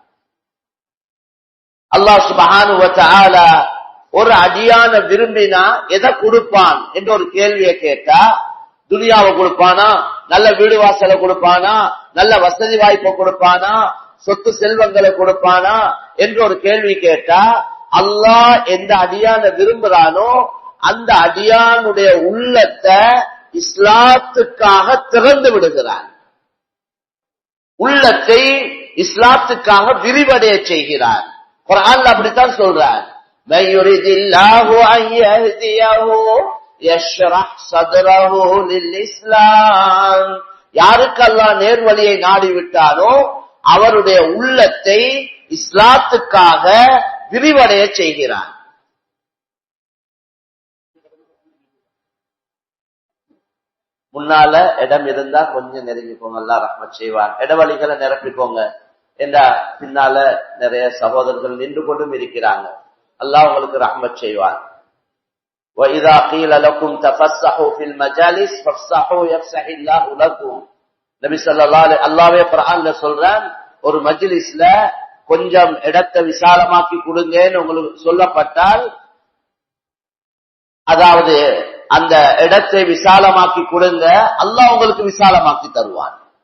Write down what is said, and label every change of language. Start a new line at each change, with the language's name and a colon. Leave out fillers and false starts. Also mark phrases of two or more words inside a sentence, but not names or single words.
Tamil: அல்லாஹ்
Arabic: سبحانه وتعالى
Tamil: ஒரு அடியான விரும்பினா எதை கொடுப்பான் என்ற ஒரு கேள்வியை கேட்டா, துனியாவை கொடுப்பானா, நல்ல வீடு வாசலை கொடுப்பானா, நல்ல வசதி வாய்ப்பை கொடுப்பானா, சொத்து செல்வங்களை கொடுப்பானா என்று ஒரு கேள்வி கேட்டா, அல்லாஹ் எந்த அடியான விரும்புறானோ அந்த அடியானுடைய உள்ளத்தை இஸ்லாத்துக்காக திறந்து விடுகிறான். உள்ளத்தை இஸ்லாத்துக்காக விரிவடைய செய்கிறான். குர்ஆன்ல அப்படித்தான் சொல்றான்,
Arabic: من يريد الله أن يهديه يشرح صدره للإسلام
Tamil: யாருக்கு அல்லாஹ் நேர்வழியை நாடி விட்டானோ அவருடைய உள்ளத்தை இஸ்லாத்துக்காக விரிவடைய செய்கிறான். முன்னால இடம் இருந்தா கொஞ்சம் நெருங்கிக்கோங்க, அல்லாஹ் ரஹ்மத் செய்வான். இடவழிகளை நிரப்பிக்கோங்க. என்றா பின்னால நிறைய சகோதரர்கள் நின்று கொண்டும் இருக்கிறாங்க. அல்லாஹ் உங்களுக்கு ரஹ்மத் செய்வான்.
Arabic: وَإِذَا قِيلَ لَكُمْ تَفَسَّحُوا فِي الْمَجَالِسِ فَافْسَحُوا يَفْسَحِ اللَّهُ لَكُمْ.
Tamil: நபி
Arabic: صلى الله عليه
Tamil: அல்லாஹ்வே குர்ஆன்ல சொல்றான், ஒரு மஜ்லிஸ்ல கொஞ்சம் இடத்தை விசாலமாக்கி கொடுங்கன்னு உங்களுக்கு சொல்லப்பட்டால், அதாவது அந்த இடத்தை விசாலமாக்கி கொடுங்க, அல்லாஹ் உங்களுக்கு விசாலமாக்கி தருவான்.